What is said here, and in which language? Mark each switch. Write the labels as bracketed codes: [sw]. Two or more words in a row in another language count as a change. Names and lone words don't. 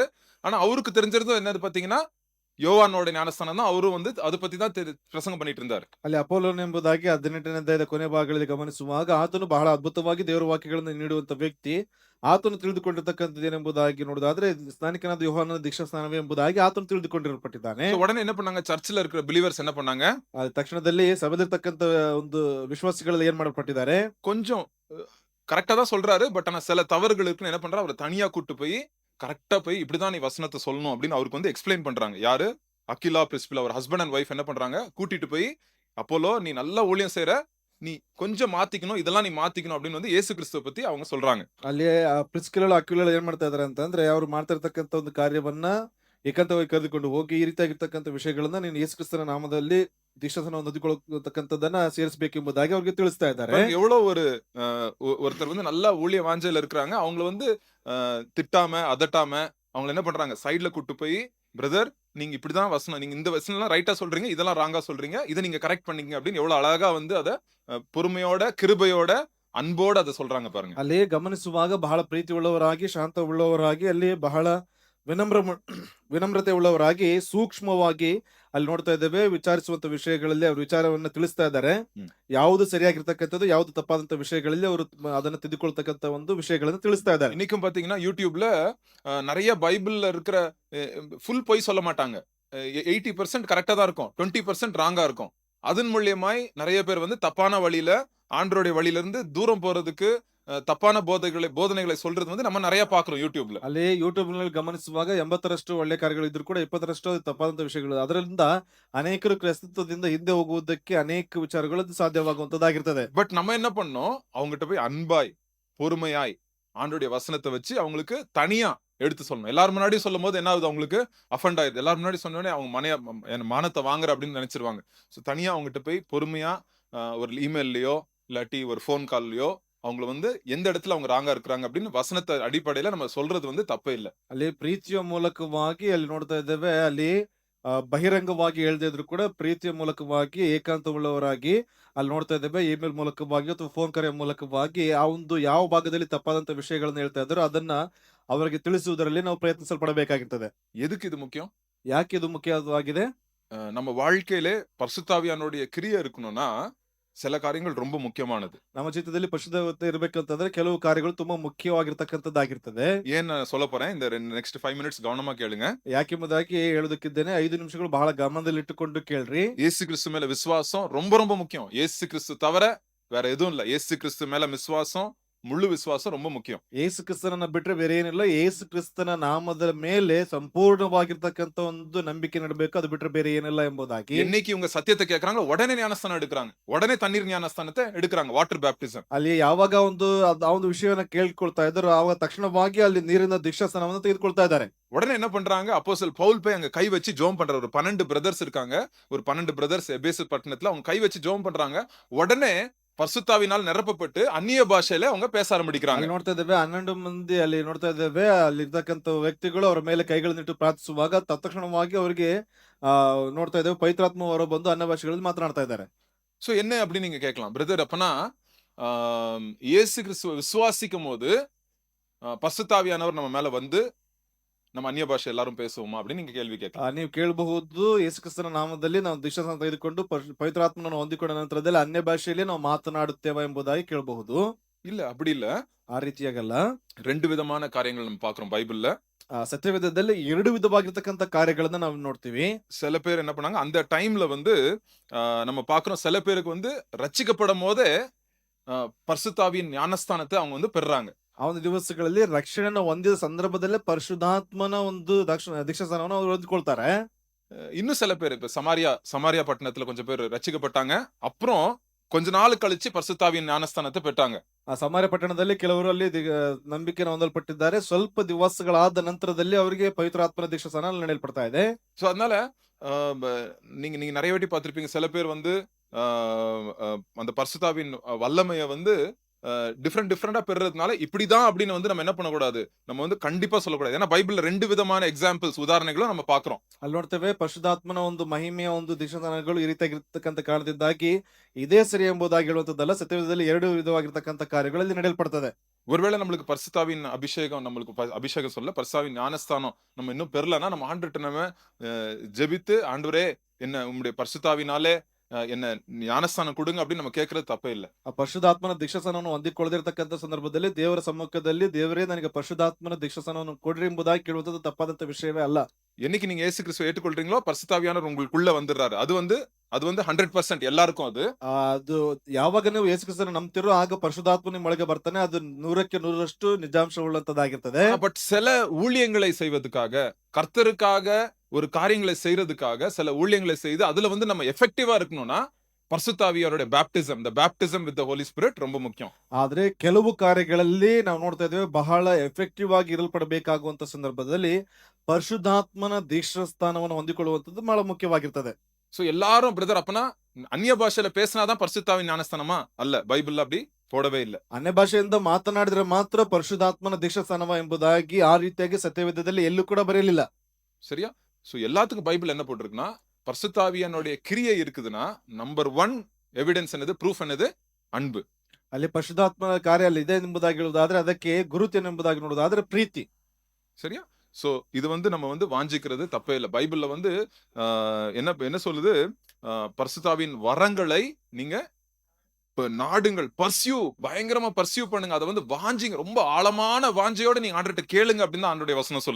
[ta] ஆனா அவருக்கு தெரிஞ்சிருந்தது என்னது பாத்தீங்கன்னா யோவானோட ஞானஸ்தானம் தான். அவரும் வந்து அதை பத்தி தான் பிரசங்கம் பண்ணிட்டு இருந்தாரு. [kn] ಅಲ್ಲಿ ಅಪೋಲೋನ್ ಎಂಬುದಾಗಿ 18ನೇ ಅಧ್ಯಾಯದ ಕೊನೆ ಭಾಗಗಳಲ್ಲಿ ಗಮನಿಸುವಾಗ ಆತನು ಬಹಳ ಅದ್ಭುತವಾಗಿ ದೇವರ ವಾಕ್ಯಗಳನ್ನು ನೀಡುವಂತ ವ್ಯಕ್ತಿ, ಆತನು ತಿಳಿದುಕೊಂಡಿರ್ತಕ್ಕಂಥದ್ದು ಏನೆಂಬುದಾಗಿ ನೋಡೋದಾದ್ರೆ ಸ್ನಾನಿಕನಾದ ಯೋಹಾನನ ದೀಕ್ಷಾ ಸ್ನಾನವೇ ಎಂಬುದಾಗಿ ಆತನು ತಿಳಿದುಕೊಂಡಿರಲ್ಪಟ್ಟಿದ್ದಾನೆ. [ta] So, உடனே என்ன பண்ணாங்க, சர்ச்சில் இருக்கிற பிலீவர்ஸ் என்ன பண்ணாங்க, [kn] ತಕ್ಷಣದಲ್ಲಿ ಸಭೆದಿರ್ತಕ್ಕಂಥ ಒಂದು ವಿಶ್ವಾಸಿಗಳು ಏನ್ ಮಾಡಲ್ಪಟ್ಟಿದ್ದಾರೆ, [ta] கொஞ்சம் கரெக்டா தான் சொல்றாரு, பட் ஆனா சில தவறுகள் இருக்குன்னு என்ன பண்றா, அவர் தனியா கூட்டு போய் கரெக்டா போய் இப்படிதான் நீ வசனத்தை சொல்லணும் அப்படின்னு அவருக்கு வந்து எக்ஸ்பிளைன் பண்றாங்க. யாரு, அகிலா பிரிஸ்பிலா அவர் [en] husband and wife [ta] என்ன பண்றாங்க, கூட்டிட்டு போய் அப்போலோ நீ நல்ல ஊழியம் செய்யற, நீ கொஞ்சம் மாத்திக்கணும், இதெல்லாம் நீ மாத்திக்கணும் அப்படின்னு வந்து இயேசு கிறிஸ்துவ பத்தி அவங்க சொல்றாங்க. [kn] ಅಲ್ಲಿ ಪ್ರಿಸ್ಕಿಲಳು ಅಕ್ವಿಲಳು ಏನ್ ಮಾಡ್ತಾ ಇದಾರೆ ಅಂತಂದ್ರೆ, ಅವ್ರು ಮಾಡ್ತಾ ಇರ್ತಕ್ಕಂಥ ಒಂದು ಕಾರ್ಯವನ್ನ ಏಕಾಂತವಾಗಿ ಕರೆದುಕೊಂಡು ಹೋಗಿ ಈ ರೀತಿಯಾಗಿರ್ತಕ್ಕಂಥ ವಿಷಯಗಳನ್ನ ನೀನು ಯೇಸು ಕ್ರಿಸ್ತನ ನಾಮದಲ್ಲಿ ದೀಕ್ಷಾಸ್ನಾನ ಹೊಂದಿಕೊಳ್ಳತಕ್ಕಂಥದ್ದನ್ನ ಸೇರಿಸಬೇಕೆಂಬುದಾಗಿ ಅವ್ರಿಗೆ ತಿಳಿಸ್ತಾ ಇದ್ದಾರೆ. [ta] எவ்வளவு ஒரு ஒருத்தர் வந்து நல்ல ஊழிய வாஞ்சையில இருக்கிறாங்க, அவங்கள வந்து திட்டாம அதட்டாம அவங்கள என்ன பண்றாங்க, சைடுல கூட்டு போய் பிரதர் நீங்க இப்படிதான் வசனம், நீங்க இந்த வசனம் எல்லாம் ரைட்டா சொல்றீங்க, இதெல்லாம் ராங்கா சொல்றீங்க, இதை நீங்க கரெக்ட் பண்ணீங்க அப்படின்னு எவ்வளவு அழகா வந்து அத பொறுமையோட கிருபையோட அன்போட அதை சொல்றாங்க பாருங்க. [kn] ಅಲ್ಲಿ ಗಮನಿಸುವಾಗ ಬಹಳ ಪ್ರೀತಿ ಉಳ್ಳವರಾಗಿ, ಶಾಂತ ಉಳ್ಳವರಾಗಿ, ಅಲ್ಲಿ ಬಹಳ ವಿನಮ್ರತೆ ಉಳ್ಳವರಾಗಿ, ಸೂಕ್ಷ್ಮವಾಗಿ ಅಲ್ಲಿ ನೋಡ್ತಾ ಇದ್ದೇವೆ, ವಿಚಾರಿಸುವಂತ ವಿಷಯಗಳಲ್ಲಿ ಅವ್ರ ವಿಚಾರವನ್ನ ತಿಳಿಸ್ತಾ ಇದ್ದಾರೆ. ಯಾವುದು ಸರಿಯಾಗಿರ್ತಕ್ಕಂಥದ್ದು, ಯಾವುದು ತಪ್ಪಾದಂತ ವಿಷಯಗಳಲ್ಲಿ ಅವರು ಅದನ್ನ ತಿದ್ದುಕೊಳ್ತಕ್ಕಂಥ ಒಂದು ವಿಷಯಗಳನ್ನ ತಿಳಿಸ್ತಾ ಇದ್ದಾರೆ. [ta] இன்னைக்கும் பாத்தீங்கன்னா யூடியூப்ல நிறைய பைபிள்ல இருக்கிற ஃபுல் பொய் சொல்ல மாட்டாங்க. 80% கரெக்டா தான் இருக்கும், 20% ராங்கா இருக்கும். அதன் மூலியமாய் நிறைய பேர் வந்து தப்பான வழியில ஆண்டவருடைய வழியிலிருந்து தூரம் போறதுக்கு தப்பான போதனைகளை சொல்றது வந்து நம்ம நிறைய பாக்குறோம் யூடியூப்ல. [kn] ಅಲ್ಲಿ ಯೂಟ್ಯೂಬ್‌ನಲ್ಲಿ ಗಮನಿಸುವಾಗ 80ರಷ್ಟು ಒಳ್ಳೆ ಕಾರ್ಯಗಳಿದ್ರೂ ಕೂಡ 20ರಷ್ಟು ಅದು ತಪ್ಪಾದಂತ ವಿಷಯಗಳು. ಅದರಿಂದ ಅನೇಕರು ಕ್ರೈಸ್ತತ್ವದಿಂದ ಹಿಂದೆ ಹೋಗುವುದಕ್ಕೆ ಅನೇಕ ವಿಚಾರಗಳು ಅದು ಸಾಧ್ಯವಾಗುವಂತದ್ದಾಗಿರ್ತದೆ. [ta] பட் நம்ம என்ன பண்ணோம், அவங்ககிட்ட போய் அன்பாய், பொறுமையாய், ஆண்டவருடைய வசனத்தை வச்சு அவங்களுக்கு தனியா எடுத்து சொல்லணும். எல்லாரும் முன்னாடியும் சொல்லும்போது என்ன ஆகுது, அவங்களுக்கு அஃபண்ட் ஆயிடுது. எல்லாரும் முன்னாடி சொன்ன உடனே அவங்க என் மானத்தை வாங்குற அப்படின்னு நினைச்சிருவாங்க. ஸோ தனியா அவங்ககிட்ட போய் பொறுமையா ஒரு இமெயில்லயோ இல்லாட்டி ஒரு ஃபோன் கால்லயோ அவங்கள வந்து எந்த இடத்துல அவங்க ராங்கா இருக்கிறாங்க அப்படின்னு வசனத்தை அடிப்படையில நம்ம சொல்றது வந்து தப்பே இல்ல. [kn] ಅಲ್ಲಿ ಪ್ರೀತಿಯ ಮೂಲಕವಾಗಿ ಅಲ್ಲಿ ನೋಡ್ತಾ ಇದ್ದೇವೆ. ಅಲ್ಲಿ ಬಹಿರಂಗವಾಗಿ ಹೇಳ್ದೇ ಇದ್ರು ಕೂಡ ಪ್ರೀತಿಯ ಮೂಲಕವಾಗಿ ಏಕಾಂತವುಳ್ಳವರಾಗಿ ಅಲ್ಲಿ ನೋಡ್ತಾ ಇದ್ದೇವೆ. ಇಮೇಲ್ ಮೂಲಕವಾಗಿ ಅಥವಾ ಫೋನ್ ಕರೆಯ ಮೂಲಕವಾಗಿ ಆ ಒಂದು ಯಾವ ಭಾಗದಲ್ಲಿ ತಪ್ಪಾದಂತ ವಿಷಯಗಳನ್ನ ಹೇಳ್ತಾ ಇದ್ದಾರೋ ಅದನ್ನ ಅವರಿಗೆ ತಿಳಿಸುವುದರಲ್ಲಿ ನಾವು ಪ್ರಯತ್ನಿಸಲ್ಪಡಬೇಕಾಗಿರ್ತದೆ. [ta] எதுக்கு இது முக்கியம்? [kn] ಯಾಕೆ ಇದು ಮುಖ್ಯವಾಗಿದೆ? [ta] நம்ம வாழ்க்கையிலே பரிசுத்தாவியானுடைய கிரியை இருக்கணும்னா சில காரியங்கள் ரொம்ப முக்கியமானது. [kn] ನಮ್ಮ ಜೀವಿತದಲ್ಲಿ ಪರಿಶುದ್ಧತೆ ಇರಬೇಕಂತಂದ್ರೆ ಕೆಲವು ಕಾರ್ಯಗಳು ತುಂಬಾ ಮುಖ್ಯವಾಗಿರ್ತಕ್ಕಂಥದ್ದಾಗಿರ್ತದೆ. [ta] ஏன் நான் சொல்ல போறேன், இந்த [en] next 5 minutes [ta] கவனமா கேளுங்க. [kn] ಯಾಕೆಂಬುದಾಗಿ ಹೇಳೋದಕ್ಕಿದ್ದೇನೆ. 5 ನಿಮಿಷಗಳು ಬಹಳ ಗಮನದಲ್ಲಿಟ್ಟುಕೊಂಡು ಕೇಳ್ರಿ. [ta] இயேசு கிறிஸ்து மேல விசுவாசம் ரொம்ப ரொம்ப முக்கியம். இயேசு கிறிஸ்து தவிர வேற எதுவும் இல்ல. இயேசு கிறிஸ்து மேல விசுவாசம், முழு விசுவாசம் ரொம்ப முக்கியம். [kn] ಯೇಸು ಕ್ರಿಸ್ತನನ್ನ ಬಿಟ್ರೆ ಬೇರೆ ಏನಿಲ್ಲ. ಯೇಸು ಕ್ರಿಸ್ತನ ನಾಮದ ಮೇಲೆ ಸಂಪೂರ್ಣವಾಗಿರ್ತಕ್ಕಂಥ ಒಂದು ನಂಬಿಕೆ ನಡಬೇಕು. ಅದು ಬಿಟ್ರೆ ಬೇರೆ ಏನಿಲ್ಲ ಎಂಬುದಾಗಿ. [ta] என்னைக்கு இவங்க சத்தியத்தை கேக்குறாங்க, உடனே ஞானஸ்தானம் எடுக்கிறாங்க. உடனே தண்ணீர் ஞானஸ்தானத்தை எடுக்கிறாங்க, [en] water baptism. [kn] ಅಲ್ಲಿ ಯಾವಾಗ ಆ ಒಂದು ವಿಷಯವನ್ನ ಕೇಳ್ಕೊಳ್ತಾ ಇದ್ದಾರೋ ಆವಾಗ ತಕ್ಷಣವಾಗಿ ಅಲ್ಲಿ ನೀರಿನ ದೀಕ್ಷಾಸ್ನಾನವನ್ನು ತೆಗೆದುಕೊಳ್ತಾ ಇದ್ದಾರೆ. [ta] உடனே என்ன பண்றாங்க, அப்போஸ்தலர் பவுல் போய் அங்க கை வச்சு ஜெபம் பண்றாரு. ஒரு 12 பிரதர்ஸ் இருக்காங்க. ஒரு 12 பிரதர்ஸ் எபேசு பட்டணத்துல அவங்க கை வச்சு ஜெபம் பண்றாங்க. உடனே பரிசுத்தாவினால் நிரப்பப்பட்டு அந்நிய பாஷையில அவங்க பேச ஆரம்பிக்கிறாங்க. [kn] ಅಲ್ಲಿ ನೋಡ್ತಾ ಇದ್ದೇವೆ 12 ಮಂದಿ ಅಲ್ಲಿ ನೋಡ್ತಾ ಇದ್ದೇವೆ. ಅಲ್ಲಿ ಇರ್ತಕ್ಕಂಥ ವ್ಯಕ್ತಿಗಳು ಅವರ ಮೇಲೆ ಕೈಗಳನ್ನಿಟ್ಟು ಪ್ರಾರ್ಥಿಸುವಾಗ ತತ್ಕ್ಷಣವಾಗಿ ಅವರಿಗೆ ನೋಡ್ತಾ ಇದ್ದೇವೆ ಪವಿತ್ರಾತ್ಮ ಹೊರ ಬಂದು ಅನ್ಯ ಭಾಷೆಗಳಲ್ಲಿ ಮಾತನಾಡ್ತಾ ಇದ್ದಾರೆ. [ta] சோ என்ன அப்படின்னு நீங்க கேட்கலாம், பிரதர் அப்பனா இயேசு கிறிஸ்துவை விசுவாசிக்கும் போது பரிசுத்தாவியானவர் நம்ம மேல வந்து நம்ம அந்நிய பாஷை எல்லாரும் பேசுவோமா அப்படின்னு நீங்க கேள்வி கேட்கலாம். [kn] ನೀವು ಕೇಳಬಹುದು, ಯೇಸು ಕ್ರಿಸ್ತನ ನಾಮದಲ್ಲಿ ನಾವು ದೀಕ್ಷಾಸ್ನಾನ ತೆಗೆದುಕೊಂಡು ಪವಿತ್ರಾತ್ಮನನ್ನು ಹೊಂದಿಕೊಂಡ ನಂತರದಲ್ಲಿ ಅನ್ಯ ಭಾಷೆಯಲ್ಲಿ ನಾವು ಮಾತನಾಡುತ್ತೇವೆ ಎಂಬುದಾಗಿ ಕೇಳಬಹುದು. [ta] இல்ல, அப்படி இல்ல. [kn] ಆ ರೀತಿಯಾಗಲ್ಲ. [ta] 2 விதமான காரியங்கள் நம்ம பாக்குறோம் பைபிள்ல. [kn] ಸತ್ಯವೇದದಲ್ಲಿ 2 ವಿಧವಾಗಿರ್ತಕ್ಕಂಥ ಕಾರ್ಯಗಳನ್ನ ನಾವು ನೋಡ್ತೀವಿ. [ta] சில பேர் என்ன பண்ணாங்க, அந்த டைம்ல வந்து நம்ம பாக்குறோம், சில பேருக்கு வந்து ரட்சிக்கப்படும் போதே பரிசுத்தாவியின் ஞானஸ்தானத்தை அவங்க வந்து பெறுறாங்க. [kn] ಆ ಒಂದು ದಿವಸಗಳಲ್ಲಿ ರಕ್ಷಣೆಯನ್ನು ಹೊಂದಿದ ಸಂದರ್ಭದಲ್ಲೇ ಪರಿಶುದ್ಧಾತ್ಮನ ಒಂದು ದೀಕ್ಷಾಸ್ನಾನವನ್ನು ಅವರು ಹೊಂದಿಕೊಳ್ತಾರೆ. [ta] இன்னும் சில பேர் இப்ப சமாரியா பட்டணத்துல கொஞ்சம் பேர் ரட்சிக்கப்பட்டாங்க. அப்புறம் கொஞ்ச நாள் கழிச்சு பரிசுத்தாவியின் ஞானஸ்தானத்தை பெற்றாங்க. [kn] ಆ ಸಮಾರ್ಯ ಪಟ್ಟಣದಲ್ಲಿ ಕೆಲವರು ಅಲ್ಲಿ ನಂಬಿಕೆಯನ್ನು ಹೊಂದಲ್ಪಟ್ಟಿದ್ದಾರೆ. ಸ್ವಲ್ಪ ದಿವಸಗಳಾದ ನಂತರದಲ್ಲಿ ಅವರಿಗೆ ಪವಿತ್ರಾತ್ಮನ ದೀಕ್ಷಾಸ್ನಾನ ನಡೆಯಲ್ಪಡ್ತಾ ಇದೆ. [ta] சோ அதனால நீங்க நிறைய வாட்டி பார்த்திருப்பீங்க, சில பேர் வந்து அந்த பரிசுத்தாவின் வல்லமையை வந்து டிஃபரெண்டா பெறுறதுனால இப்படிதான் அப்படின்னு வந்து நம்ம என்ன பண்ணக்கூடாது, நம்ம வந்து கண்டிப்பா சொல்லக்கூடாது. ஏன்னா பைபிள்ல 2 விதமான எக்ஸாம்பிள்ஸ், உதாரணங்களும் நம்ம பாக்குறோம். [kn] ಅಲ್ಲಿ ನೋಡ್ತೇವೆ ಪರಿಶುದ್ಧಾತ್ಮನ ಒಂದು ಮಹಿಮೆಯ ಒಂದು ದೀಕ್ಷಾಸ್ನಾನಗಳು ಈ ರೀತಿಯಾಗಿರ್ತಕ್ಕಂಥ ಕಾರಣದಿಂದಾಗಿ ಇದೇ ಸರಿ ಎಂಬುದಾಗಿ ಹೇಳುವಂತದ್ದಲ್ಲ. ಸತ್ಯವೇದದಲ್ಲಿ 2 ವಿಧವಾಗಿರ್ತಕ್ಕಂಥ ಕಾರ್ಯಗಳಲ್ಲಿ ನಡೆಯಲ್ಪಡ್ತದೆ. [ta] ஒருவேளை நம்மளுக்கு பரிசுத்தாவின் அபிஷேகம், நம்மளுக்கு அபிஷேகம் சொல்ல பரிசுத்தாவின் ஞானஸ்தானம் நம்ம இன்னும் பெறலன்னா நம்ம ஆண்டவர்ட்ட நம்ம ஜெபித்து, ஆண்டவரே என்ன உம்முடைய பரிசுத்தாவினாலே என்ன ஞானஸ்தானம் கொடுங்க அப்படின்னு நம்ம கேட்கறது தப்பே இல்ல. [kn] ಆ ಪರಿಶುದ್ಧಾತ್ಮನ ದೀಕ್ಷಾಸ್ನಾನವನ್ನು ಹೊಂದಿಕೊಳ್ಳದಿರ್ತಕ್ಕಂಥ ಸಂದರ್ಭದಲ್ಲಿ ದೇವರ ಸಮ್ಮುಖದಲ್ಲಿ ದೇವರೇ ನನಗೆ ಪರಿಶುದ್ಧಾತ್ಮನ ದೀಕ್ಷಾಸ್ನಾನವನ್ನು ಕೊಡ್ರಿ ಎಂಬುದಾಗಿ ಕೇಳುವಂತದ್ದು ತಪ್ಪಾದಂತ ವಿಷಯವೇ ಅಲ್ಲ. [ta] என்னைக்கு நீங்க இயேசு கிறிஸ்துவை ஏற்றுக்கொள்றீங்களோ பரிசுத்தாவியானவர் உங்களுக்குள்ள வந்துடுறாரு. அது வந்து 100% எல்லாருக்கும் அது. [kn] ಅದು ಯಾವಾಗ ನೀವು ಯೇಸು ಕ್ರಿಸ್ತನ ನಂಬ್ತಿರೋ ಆಗ ಪರಿಶುದ್ಧಾತ್ಮ ನಿಮ್ಮ ಒಳಗೆ ಬರ್ತಾನೆ. ಅದು 100ಕ್ಕೆ 100ರಷ್ಟು ನಿಜಾಂಶ ಉಳ್ಳಂತದ್ದಾಗಿರ್ತದೆ. [ta] பட் சில ஊழியங்களை செய்வதற்காக, கர்த்தருக்காக ஒரு காரியங்களை செய்யறதுக்காக சில ஊழியங்களை செய்து அதுல வந்து நம்ம எஃபெக்டிவா இருக்கணும்னா பரிசுத்தாவியாரோட பேப்டிசம், [en] the baptism with the holy spirit [ta] ரொம்ப முக்கியம். [kn] ಆದ್ರೆ ಕೆಲವು ಕಾರ್ಯಗಳಲ್ಲಿ ನಾವು ನೋಡ್ತಾ ಇದ್ದೇವೆ ಬಹಳ ಎಫೆಕ್ಟಿವ್ ಆಗಿ ಇರಲ್ಪಡಬೇಕಾಗುವಂತ ಸಂದರ್ಭದಲ್ಲಿ ಪರಿಶುದ್ಧಾತ್ಮನ ದೀಕ್ಷಾಸ್ನಾನವನ್ನು ಹೊಂದಿಕೊಳ್ಳುವಂತದ್ದು ಬಹಳ ಮುಖ್ಯವಾಗಿರ್ತದೆ. [ta] சோ எல்லாரும் பிரதர் அப்பனா அந்நிய பாஷையில பேசினாதான் பரிசுத்தாவின் ஞானஸ்தானமா? அல்ல, பைபிள்ல அப்படி போடவே இல்ல. [kn] ಅನ್ಯ ಭಾಷೆಯಿಂದ ಮಾತನಾಡಿದ್ರೆ ಮಾತ್ರ ಪರಿಶುದ್ಧಾತ್ಮನ ದೀಕ್ಷಾಸ್ನಾನವ ಎಂಬುದಾಗಿ ಆ ರೀತಿಯಾಗಿ ಸತ್ಯವೇದದಲ್ಲಿ ಎಲ್ಲೂ ಕೂಡ ಬರೆಯಲಿಲ್ಲ. [ta] சரியா? சோ எல்லாத்துக்கும் பைபிள் என்ன போட்டிருக்குன்னா, பரிசுத்தாவியானுடைய கிரியை இருக்குதுன்னா [en] number 1 evidence [ta] என்னது, ப்ரூஃப் என்னது, அன்பு. [kn] ಅಲ್ಲಿ ಪರಿಶುದ್ಧಾತ್ಮನ ಕಾರ್ಯ ಅಲ್ಲಿ ಇದೆ ಎಂಬುದಾಗಿ ಹೇಳುವುದಾದ್ರೆ ಅದಕ್ಕೆ ಗುರುತೇನು ಎಂಬುದಾಗಿ ನೋಡುವುದಾದ್ರೆ ಪ್ರೀತಿ. [ta] சரியா? சோ இது வந்து நம்ம வந்து வாஞ்சிக்கிறது தப்பே இல்ல. பைபிள்ல வந்து என்ன சொல்லுது, பரிசுத்தாவின் வரங்களை நீங்க நாடுங்கள், பயங்கரமா பர்சியூ பண்ணுங்க. அத வந்து வாஞ்சிங்க. ரொம்ப ஆழமான வாஞ்சையோட நீங்க ஆண்டவர்ட்ட கேளுங்க அப்படின்னு தான் ஆண்டவருடைய வசனம் சொல்லுது.